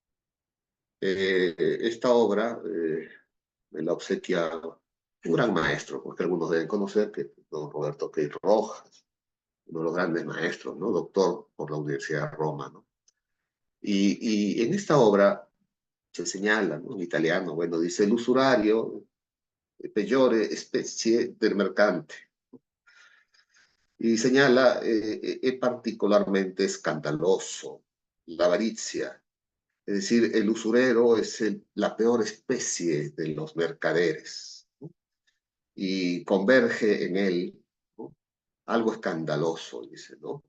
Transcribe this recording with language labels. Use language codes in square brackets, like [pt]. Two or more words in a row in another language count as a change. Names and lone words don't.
[es] Esta obra me la obsequia un gran maestro, porque algunos deben conocer, que es don Roberto Key Rojas, uno de los grandes maestros, ¿no? Doctor por la Universidad de Roma, ¿no? Y en esta obra se señala, ¿no?, en italiano, bueno, dice el usurario, [it] peggiore specie del mercante, [es] y señala, es particularmente escandaloso la avaricia, es decir, el usurero es la peor especie de los mercaderes, ¿no? Y converge en él, ¿no?, algo escandaloso, dice, ¿no?